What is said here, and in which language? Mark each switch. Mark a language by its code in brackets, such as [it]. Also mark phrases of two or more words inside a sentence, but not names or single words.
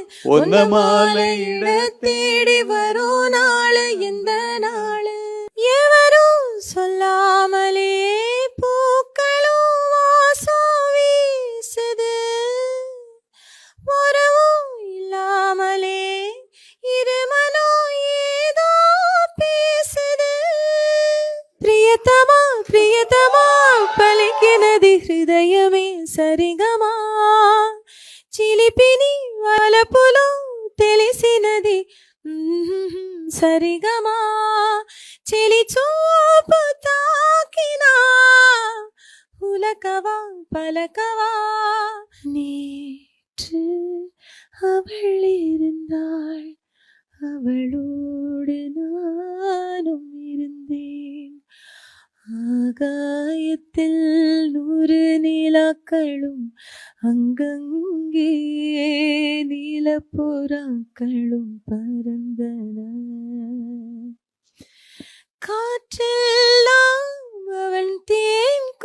[ta] ஒன்ன மாலையிட தேடி வரும் நாளு எந்த நாளு எவரும் சொல்லாமலே பூக்களும் வாசம் வீசுது உறவும் இல்லாமலே இருமனோ ஏதோ பேசுது பிரியத்தமா பிரியத்தமா [te] పలికినది హృదయమే సరిగమా చిలిపిని వలపులో తెలిసినది సరిగమా చెలి చూపు తాకినా [ta] உலகவா பலகவா நேற்று அவள் இருந்தாள் அவளோடு நானும் இருந்தேன் ஆகாயத்தில் 100 நிலாக்களும் அங்கங்கே நீலப்புறாக்களும் பறந்தன காற்றெல்லாம் அவன் தேன்